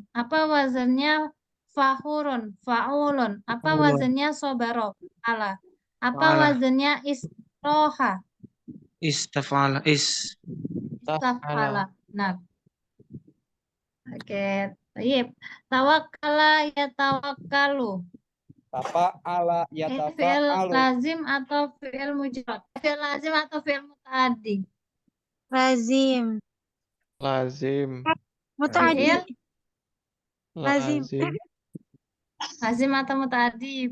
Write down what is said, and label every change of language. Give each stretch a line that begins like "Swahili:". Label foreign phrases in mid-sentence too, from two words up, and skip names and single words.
Indonesian: Apa wazannya fahurun? Fa'ulun. Apa Allah. wazannya sobaro? Ala. Apa Ala. wazannya isroha? Istafala. Istafala. Nah, oke. Baik.
Arabic: توكل يتوكل.
Indonesian: Tafa'ala Ini fi'il yatafa'alu. lazim atau
Arabic: فعل مجرد? فعل لازم
Indonesian: atau
Arabic: فعل متعدي?
Indonesian: Lazim. Lazim. Mutaaddi. Fi'il Lazim. Lazim. lazim atau mutaaddi?